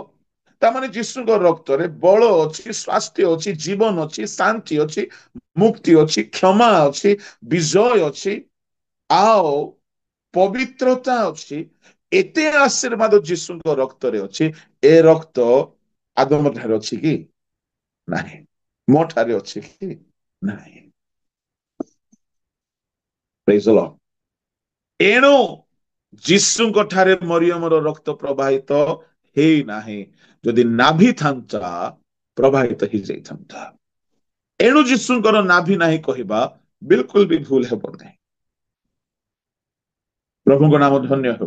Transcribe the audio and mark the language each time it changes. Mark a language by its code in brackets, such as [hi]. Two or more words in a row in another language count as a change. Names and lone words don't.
[or] ତାମାନେ ଯୀଶୁଙ୍କ ରକ୍ତରେ ବଳ ଅଛି, ସ୍ୱାସ୍ଥ୍ୟ ଅଛି, ଜୀବନ ଅଛି, ଶାନ୍ତି ଅଛି, ମୁକ୍ତି ଅଛି, କ୍ଷମା ଅଛି, ବିଜୟ ଅଛି, ଆଉ ପବିତ୍ରତା ଅଛି। ଏତେ ଆଶୀର୍ବାଦ ଯୀଶୁଙ୍କ ରକ୍ତରେ ଅଛି। ଏ ରକ୍ତ ଆଦମ ଠାରେ ଅଛି କି ନାହିଁ? ମୋ ଠାରେ ଅଛି କି ନାହିଁ? [en] Praise the Lord। [or] ଏଣୁ ଯୀଶୁଙ୍କ ଠାରେ ମରିୟମର ରକ୍ତ ପ୍ରବାହିତ ହେଇନାହିଁ। ଯଦି ନାଭି ଥାନ୍ତା ପ୍ରବାହିତ ହେଇଯାଇଥାନ୍ତା। ଏଣୁ ଯୀଶୁଙ୍କର ନାଭି ନାହିଁ କହିବା ବିଲକୁଲ ବି ଭୁଲ ହେବ ନାହିଁ। ପ୍ରଭୁଙ୍କ ନାମ ଧନ୍ୟ ହେଉ।